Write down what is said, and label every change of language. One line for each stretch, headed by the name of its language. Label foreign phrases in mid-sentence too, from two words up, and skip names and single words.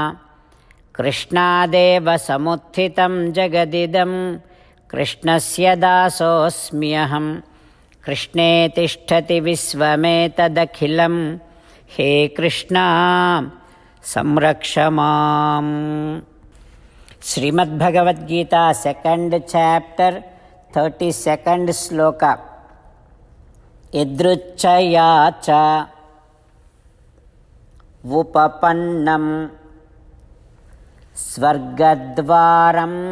Sanskrit: कृष्णदेव समुत्थितं जगदिदं कृष्णस्य दासोस्म्यहम्. कृष्णे तिष्ठति विश्वमेतदखिलम्. हे कृष्ण संरक्षमाम्.
Telugu: శ్రీమద్భగవద్గీత 2nd chapter 32nd శ్లోక.
Sanskrit: यदृच्छया च उपपन्नं स्वर्गद्वारं